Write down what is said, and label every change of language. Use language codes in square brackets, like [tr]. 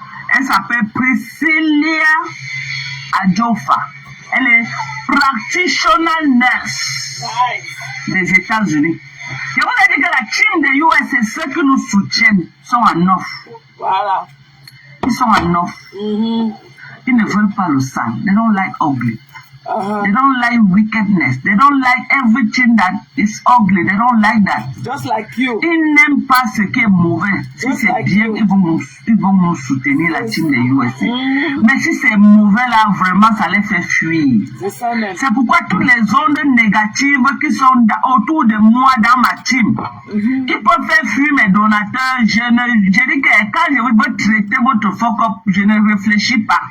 [fr] Elle s'appelle Priscilla Adjofa. Elle est practitioner nurse des États-Unis. Je vous ai dit que la team de USA, ceux qui nous soutiennent, sont en offre. Voilà. Ils sont en offre. Ils ne veulent pas le sang. [en] They don't like ugly. They don't like wickedness. They don't like everything that is ugly. They don't like that. Just like you. [fr] Ils n'aiment pas ce qui est mauvais. Si c'est like bien, ils vont nous soutenir, la team des USA. Mais si c'est mauvais, là, vraiment, ça les fait fuir. C'est ça même. C'est pourquoi toutes les ondes négatives qui sont autour de moi, dans ma team, qui peuvent faire fuir mes donateurs, je dis que quand je veux traiter votre fuck up, je ne réfléchis pas.